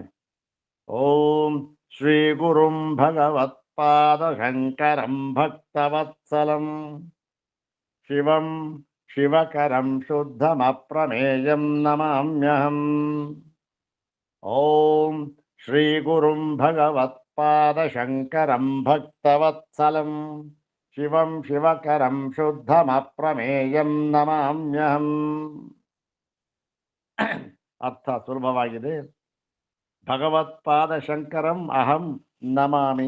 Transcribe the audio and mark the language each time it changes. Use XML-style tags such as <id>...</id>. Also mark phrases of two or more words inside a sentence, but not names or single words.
<sa>ॐ श्री गुरुं भगवत्पादशङ्करं भक्तवत्सलं शिवं शिवकरं शुद्धमप्रमेयं नमाम्यहम्। ಓಂ ಶ್ರೀ ಗುರುಂ ಭಗವತ್ಪಾದಶಂಕರಂ ಭಕ್ತವತ್ಸಲಂ ಶಿವಂ ಶಿವಕರಂ ಶುದ್ಧಮಪ್ರಮೇಯಂ ನಮಾಮ್ಯಹಂ.</sa> <kn>ಅರ್ಥ ಸುಲಭವಾಗಿದೆ.</kn> <sa>ಭಗವತ್ಪಾದಶಂಕರಂ ಅಹಂ ನಮಾಮಿ.</sa>